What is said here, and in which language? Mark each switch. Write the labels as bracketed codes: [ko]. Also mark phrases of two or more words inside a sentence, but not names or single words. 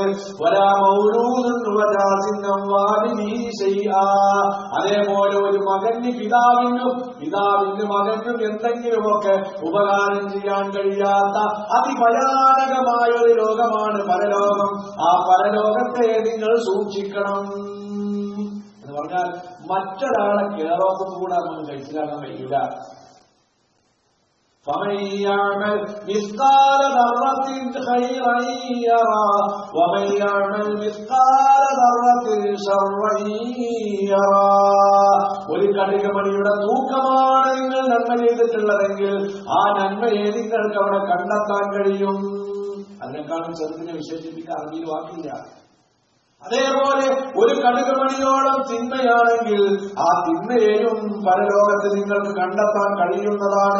[ar] ولا مولود جاز عن والده شيئا, [ml] അതേപോലെ ഒരു മകന് പിതാവിനും പിതാവിന് മകനും എന്തെങ്കിലുമൊക്കെ ഉപകാരം ചെയ്യാൻ കഴിയാത്ത അതിഭയാനകമായ ഒരു ലോകമാണ് പരലോകം. ആ പരലോകത്തെ നിങ്ങൾ സൂക്ഷിക്കണം എന്ന് പറഞ്ഞാൽ മറ്റൊരാളെ കേറോപ്പം കൂടെ നമുക്ക് കഴിച്ചിലാക്കാൻ കഴിയില്ല. [ar] فمن يعمل مثقال ذرة خيرا يرى ومن يعمل مثقال ذرة شرا يرى. [ml] ഒരു കടുകുമണിയുടെ തൂക്കമാണ് നിങ്ങൾ നന്മ ചെയ്തിട്ടുള്ളതെങ്കിൽ ആ നന്മയെ നിങ്ങൾക്ക് അവിടെ കണ്ടെത്താൻ കഴിയും. അതിനേക്കാളും ചെറുതിനെ വിശേഷിപ്പിക്കാൻ അറിവിൽ വാക്കില്ല. അതേപോലെ ഒരു കടുകുമണിയോളം തിന്മയാണെങ്കിൽ ആ തിന്മയെയും പരലോകത്ത് നിങ്ങൾക്ക് കണ്ടെത്താൻ കഴിയുന്നതാണ്.